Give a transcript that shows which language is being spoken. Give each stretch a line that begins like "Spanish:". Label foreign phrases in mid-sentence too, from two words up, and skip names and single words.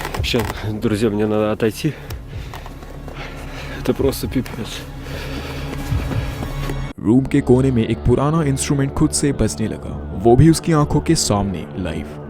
Russian: Сейчас, друзья, мне надо отойти. Это просто пипец.
Hindi: रूम के कोने में एक पुराना इंस्ट्रूमेंट खुद से बजने लगा, वो भी उसकी आंखों के सामने लाइव।